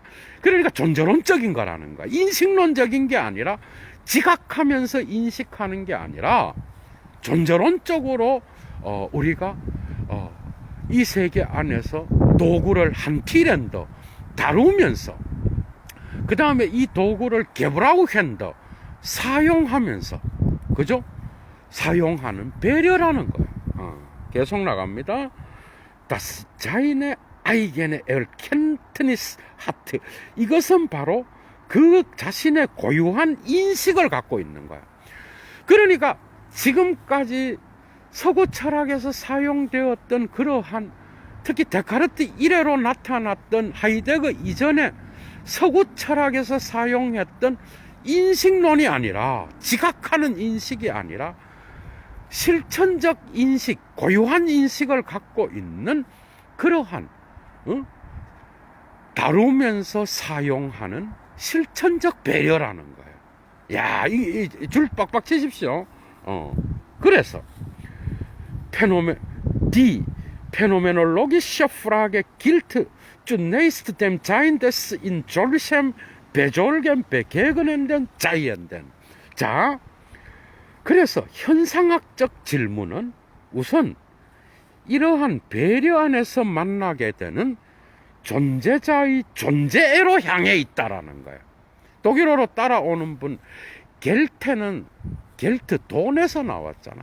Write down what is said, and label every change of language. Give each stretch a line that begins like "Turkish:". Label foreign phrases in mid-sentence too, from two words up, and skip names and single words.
Korean: 그러니까 존재론적인 거라는 거야. 인식론적인 게 아니라 지각하면서 인식하는 게 아니라 존재론적으로 우리가 이 세계 안에서 도구를 한티랜더 다루면서 그 다음에 이 도구를 게브라우핸더 사용하면서, 그죠? 사용하는 배려라는 거예요. 계속 나갑니다.
German: Das seine eigene Erkenntnis hat.
Korean: 이것은 바로 그 자신의 고유한 인식을 갖고 있는 거야. 그러니까 지금까지 서구 철학에서 사용되었던 그러한, 특히 데카르트 이래로 나타났던 하이데거 이전에 서구 철학에서 사용했던 인식론이 아니라, 지각하는 인식이 아니라 실천적 인식, 고유한 인식을 갖고 있는 그러한 다루면서 사용하는 실천적 배려라는 거예요. 야, 줄 빡빡 치십시오.
German: 그래서 die phänomenologische Frage gilt zunächst dem Sein des in solchem besolgen begegnenden Seienden.
Korean: 자, 그래서 현상학적 질문은 우선 이러한 배려 안에서 만나게 되는 존재자의 존재애로 향해 있다라는 거예요. 독일어로 따라오는 분, 겔테는, 겔트, 돈에서 나왔잖아.